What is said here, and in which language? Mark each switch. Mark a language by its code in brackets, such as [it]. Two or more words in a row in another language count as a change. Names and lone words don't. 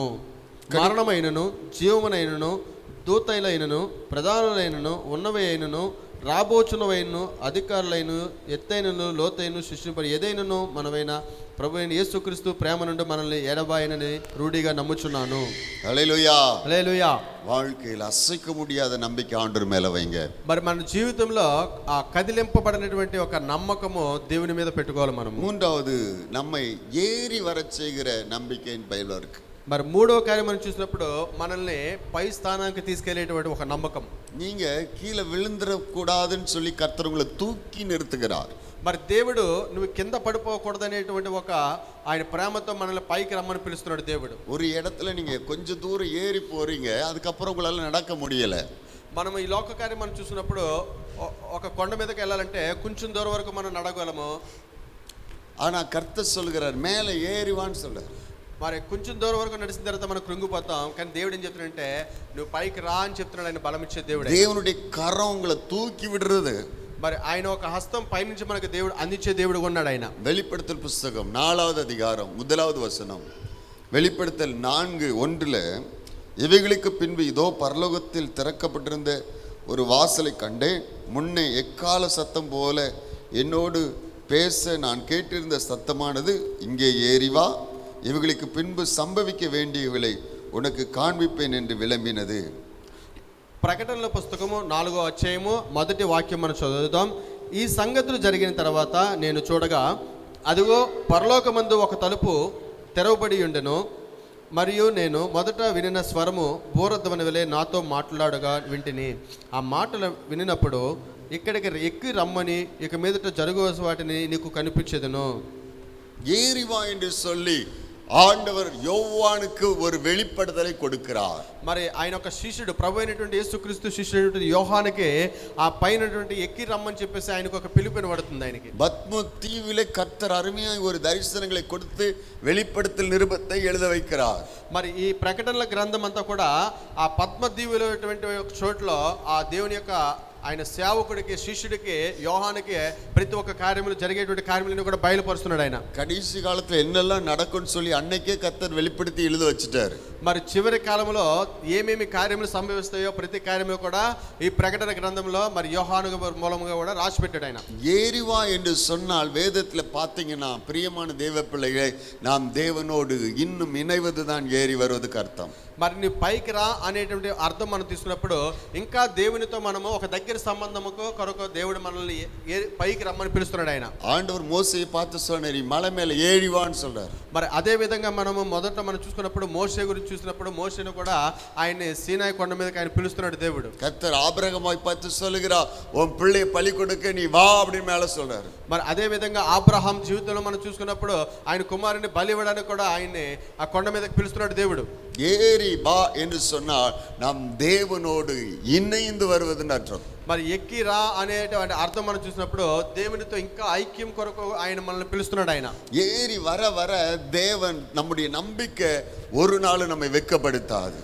[te] మరణమైనను, జీవమునైనను, దూతైలైనను, ప్రధానులైనను, ఉన్నవి అయినను, రాబోచున్నవైనను, అధికారులైన, ఎత్తైనను, లోతైన, సృష్టింపడి ఏదైనను మనమైన ప్రభు అయిన యేసుక్రీస్తు ప్రేమ నుండి మనల్ని ఎడబాయనని రూఢిగా నమ్ముచున్నాను. హల్లెలూయా, హల్లెలూయా. [ta] வாழ்க்கையில் అసైక முடியாத நம்பிக்கை ஆண்டவர் மேல வைங்க. [te] మరి మన జీవితంలో ఆ కదిలింపబడినటువంటి ఒక నమ్మకము దేవుని మీద పెట్టుకోవాలి మనం. [ta] மூன்றாவது நம்மை ஏறி வரச் செய்கிற நம்பிக்கையின் பைபிள் இருக்கு. [te] మరి మూడవ కార్యం మనం చూసినప్పుడు మనల్ని పై స్థానానికి తీసుకెళ్లేటువంటి ఒక నమ్మకం. [ta] நீங்க கீழே விழுந்துட கூடாதுன்னு சொல்லி கர்த்தர் உங்களை தூக்கி நிறுத்துகிறார். [te] మరి దేవుడు నువ్వు కింద పడిపోకూడదనేటువంటి ఒక ఆయన ప్రేమతో మనల్ని పైకి రమ్మని పిలుస్తున్నాడు దేవుడు. [ta] ஒரு இடத்துல நீங்க கொஞ்ச தூரம் ஏறி போறீங்க, அதுக்கப்புறம் உங்களால நடக்க முடியல. [te] మనం ఈ లోక కార్యం మనం చూసినప్పుడు ఒక కొండ మీదకి వెళ్ళాలంటే కొంచెం దూరం వరకు మనం నడగలము. [ta] ஆனா கர்த்தர் சொல்கிறார் மேலே ஏறிவான்னு சொல்றார். [te] మరి కొంచెం దూరం వరకు నడిచిన తర్వాత మనం కృంగిపోతాం. కానీ దేవుడు ఏం చెప్తున్నాడంటే నువ్వు పైకి రా అని చెప్తున్నాడు. ఆయన బలం ఇచ్చే దేవుడు. [ta] దేవునుடைய கரம் உங்களை தூக்கி விடுறது. [te] మరి ఆయన ఒక హస్తం పైనుంచి మనకు దేవుడు అందించే దేవుడు ఉన్నాడు ఆయన. [ta] வெளிப்படுத்தல் புஸ்தகம் 4வது அதிகாரம் 1வது வசனம். வெளிப்படுத்தல் 4:1 இவைகளுக்கு பின்பு இதோ பரலோகத்தில் திறக்கப்பட்டிருந்த ஒரு வாசலை கண்டேன். முன்னே எக்கால சத்தம் போல என்னோடு பேச நான் கேட்டிருந்த சத்தமானது, இங்கே ஏறி வா, இவைகளுக்கு பின்பு சம்பவிக்க வேண்டியவளை உனக்கு காண்பிப்பேன் என்று விளம்பினது. [te] ప్రకటనల పుస్తకము 4వ అధ్యాయము 1వ వాక్యం మనం చదువుదాం. ఈ సంగతులు జరిగిన తర్వాత నేను చూడగా, అదిగో పరలోకమందు ఒక తలుపు తెరవబడి ఉండెను. మరియు నేను మొదట వినిన స్వరము బూరధ్వని వలె నాతో మాట్లాడగా వింటిని. ఆ మాటలు వినినప్పుడు ఇక్కడికి ఎక్కి రమ్మని, ఇక మీదట జరుగు వాటిని నీకు కనిపించెదను. [ta] ஏறி வா என்று சொல்லி ஆண்டவர் யோவானுக்கு ஒரு வெளிப்படுத்தலை கொடுக்கிறார். [te] మరి ఆయన ఒక శిష్యుడు, ప్రభు అయినటువంటి యేసుక్రీస్తు శిష్యుడు యోహానుకి ఆ పైనటువంటి ఎక్కి రమ్మని చెప్పేసి ఆయనకు ఒక పిలుపుని పడుతుంది. ఆయనకి [ta] பத்ம தீவிலே கர்த்தர் அருமையாய் ஒரு தரிசனங்களை கொடுத்து வெளிப்படுத்தல் நிருபத்தை எழுத வைக்கிறார். [te] మరి ఈ ప్రకటనల గ్రంథం అంతా కూడా ఆ పద్మదీవులో ఒక చోట్లో ఆ దేవుని యొక్క ఆయన సేవకుడికి, శిష్యుడికి, యోహానుకి ప్రతి ఒక్క కార్యములు జరిగేటువంటి కార్యములను కూడా బయలుపరుస్తున్నాడు ఆయన. [ta] கடைசி காலத்துல என்னெல்லாம் நடக்கும்னு சொல்லி அன்னைக்கே கர்த்தர் வெளிப்படுத்தி எழுத வச்சுட்டாரு. [te] మరి చివరి కాలంలో ఏమేమి కార్యములు సంభవిస్తాయో ప్రతి కార్యము కూడా ఈ ప్రకటన గ్రంథంలో మరి యోహాను మూలంగా కూడా రాసి పెట్టాడు ఆయన. [ta] ஏறிவா என்று சொன்னால் வேதத்துல பாத்தீங்கன்னா பிரியமான தேவ பிள்ளைகளை நாம் தேவனோடு இன்னும் இணைவதுதான் ஏறி வருவதுக்கு அர்த்தம். [te] మరి నీ పైకి రా అనేటువంటి అర్థం మనం తీసుకున్నప్పుడు ఇంకా దేవునితో మనము ఒక దగ్గర సంబంధముకు కొరకు దేవుడు మనల్ని పైకి రమ్మని పిలుస్తున్నాడు ఆయన. [ta] ஆண்டவர் மோசேயை பார்த்து சொன்னார், மலை மேல ஏறிவான்னு சொல்றார். [te] మరి అదే విధంగా మనము మొదట మనం చూసుకున్నప్పుడు మోషే గురించి చూసినప్పుడు మోషేను కూడా ఆయన్ని సీనాయి కొండ మీదకి ఆయన పిలుస్తున్నాడు దేవుడు. [ta] கர்த்தர் ஆபிரகாமை பார்த்து சொல்லுகிறார், உன் பிள்ளையை பலி கொடுக்க நீ வா அப்படின்னு மேல சொல்றாரு. [te] మరి అదే విధంగా అబ్రహాం జీవితంలో మనం చూసుకున్నప్పుడు ఆయన కుమారుని బలి ఇవ్వడానికి కూడా ఆయన్ని ఆ కొండ మీదకి పిలుస్తున్నాడు దేవుడు. [ta] ஏறி வா என்று சொன்னால் நாம் தேவனோடு இணைந்து வருவதுன்னு அர்த்தம். [te] మరి ఎక్కి రా అనేటువంటి అర్థం మనం చూసినప్పుడు దేవునితో ఇంకా ఐక్యం కొరకు ఆయన మనల్ని పిలుస్తున్నాడు ఆయన. [ta] ஏறி வர வர தேவன் நம்முடைய நம்பிக்கை ஒரு நாள் நம்மை வெட்கப்படுத்தாது.